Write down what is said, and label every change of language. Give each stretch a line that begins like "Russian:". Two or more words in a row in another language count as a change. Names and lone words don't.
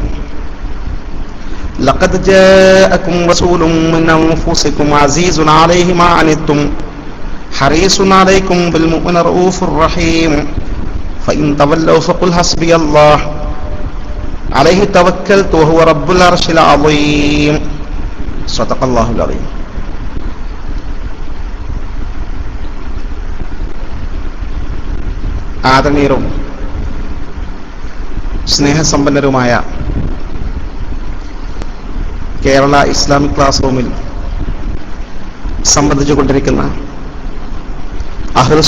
Arabic: لقد جاءكم رسول من أنفسكم عزيز عليه ما عنتم حريص عليكم بالمؤمنين رؤوف رحيم. فإن تولوا فقل حسبي الله عليه توكلت وهو رب العرش العظيم. صدق الله العظيم.
Malayalam: ആദരണീയരും സ്നേഹസമ്പന്നരുമായ കേരള ഇസ്ലാമിക് ക്ലാസ് റൂമിൽ സംബന്ധിച്ചുകൊണ്ടിരിക്കുന്ന അഹ്ലുസ്